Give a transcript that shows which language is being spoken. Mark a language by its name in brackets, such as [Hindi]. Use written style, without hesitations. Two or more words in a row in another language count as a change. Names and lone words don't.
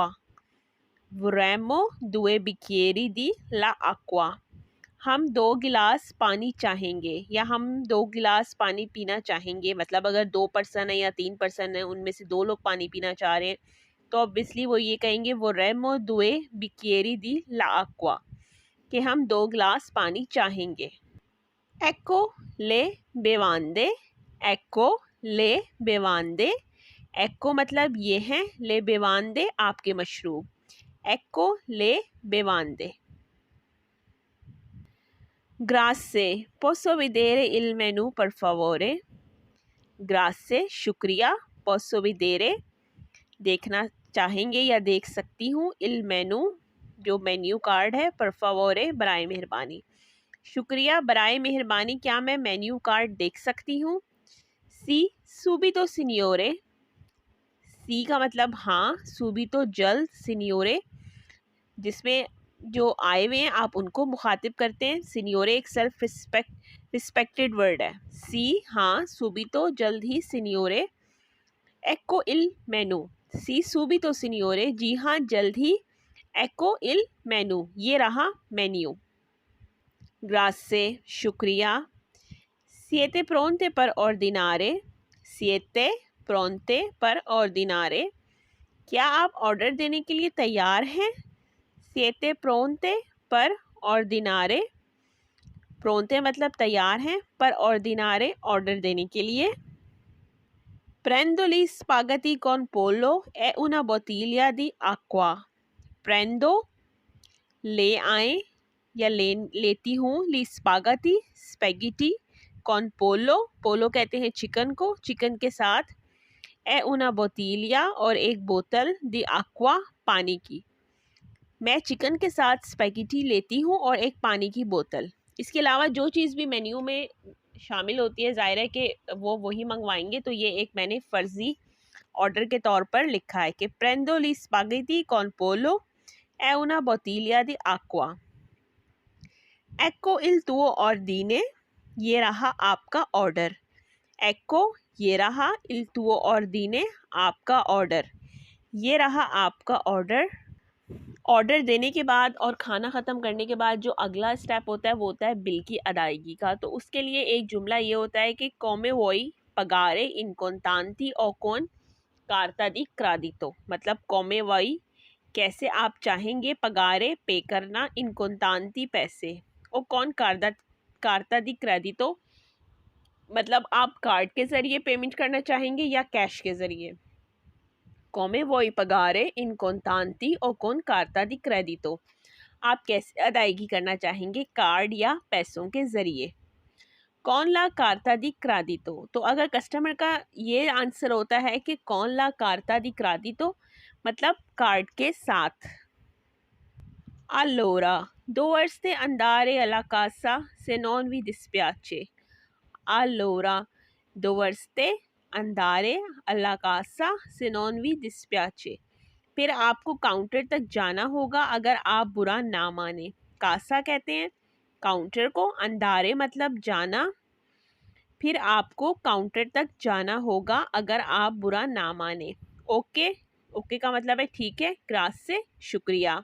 [Italian] vorremo due bicchieri di la acqua, [Urdu] ہم 2 گلاس پانی چاہیں گے یا ہم 2 گلاس پانی پینا چاہیں گے. مطلب اگر 2 پرسن ہے یا 3 پرسن ہے، ان میں سے 2 لوگ پانی پینا چاہ رہے ہیں تو اوبویسلی وہ یہ کہیں گے [Italian] vorremo due bicchieri di la acqua, [Urdu] کہ ہم 2 گلاس پانی چاہیں گے. [Italian] Ecco le bevande, ecco le bevande, ecco [Urdu] مطلب یہ ہیں, [Italian] le bevande [Urdu] آپ کے مشروب, [Italian] ecco le bevande। Grazie, posso vedere il menù per favore? [Urdu] Grazie, शुक्रिया, [Italian] posso vedere [Urdu] دیکھنا چاہیں گے یا دیکھ سکتی ہوں, [Italian] il menù [Urdu] जो [English] menu card [Urdu] है, [Italian] per favore [Urdu] برائے مہربانی، شکریہ برائے مہربانی کیا میں [English] menu card [Urdu] دیکھ سکتی ہوں? [Italian] सी subito signore, [Urdu] سی کا مطلب ہاں, subito जल्द, signore جس میں جو آئے ہوئے ہیں آپ ان کو مخاطب کرتے ہیں، سینیورے ایک [English] self respected word [Urdu] है। सी हाँ, subito جلد ہی, सिनियोरे, [Italian] ecco il menù, sì subito signore [Urdu] جی ہاں جلد ہی, [Italian] ecco il menù [Urdu] یہ رہا मेन्यू, [Italian] grazie शुक्रिया, siete pronte per ordinare, siete pronte per ordinare [Urdu] کیا آپ آرڈر دینے کے لیے تیار ہیں? [Italian] siete pronte per ordinare, [Urdu] pronte مطلب تیار ہیں، پر ordinare آرڈر دینے کے لیے. [Italian] Prendo gli spaghetti con pollo e una bottiglia di acqua, [Urdu] prendo لے آئے یا لیتی ہوں, [Italian] gli spaghetti spaghetti, con pollo, [Urdu] پولو کہتے ہیں چکن کو، چکن کے ساتھ, [Italian] e una bottiglia [Urdu] اور ایک بوتل, [Italian] di acqua [Urdu] پانی کی، میں چکن کے ساتھ سپیگیٹی لیتی ہوں اور ایک پانی کی بوتل. اس کے علاوہ جو چیز بھی مینیو میں شامل ہوتی ہے ظاہر ہے کہ وہ وہی منگوائیں گے، تو یہ ایک میں نے فرضی آرڈر کے طور پر لکھا ہے کہ [Italian] prendo gli spaghetti con pollo e una bottiglia di acqua, ecco il tuo ordine, [Urdu] یہ رہا آپ کا آرڈر, ecco یہ رہا [Italian] il tuo ordine [Urdu] آپ کا آرڈر، یہ رہا آپ کا آرڈر. آرڈر دینے کے بعد اور کھانا ختم کرنے کے بعد جو اگلا اسٹیپ ہوتا ہے وہ ہوتا ہے بل کی ادائیگی کا. تو اس کے لیے ایک جملہ یہ ہوتا ہے کہ [Italian] come vuoi pagare in contanti o con carta di credito, [Urdu] मतलब [Italian] come vuoi [Urdu] کیسے آپ چاہیں گے, पगारे پے کرنا, [Italian] in contanti [Urdu] پیسے، اور [Italian] con carta di credito [Urdu] مطلب آپ کارڈ کے ذریعے پیمنٹ کرنا چاہیں گے یا کیش کے ذریعے. [Italian] come vuoi pagare in contanti o con carta di credito, [Urdu] آپ کیسے ادائیگی کرنا چاہیں گے، کارڈ یا پیسوں کے ذریعے. [Italian] con la carta di credito, [Urdu] تو اگر کسٹمر کا یہ آنسر ہوتا ہے کہ [Italian] con la carta di credito [Urdu] مطلب کارڈ کے ساتھ. [Italian] Allora, dovreste andare alla casa se non vi dispiace. Allora, dovreste andare alla casa se non vi dispiace. [Urdu] پھر آپ کو کاؤنٹر تک جانا ہوگا اگر آپ برا نہ مانیں. کاسا کہتے ہیں کاؤنٹر کو، اندارے مطلب جانا، پھر آپ کو کاؤنٹر تک جانا ہوگا اگر آپ برا نہ مانیں. اوکے، اوکے کا مطلب ہے ٹھیک ہے، گراس سے شکریہ.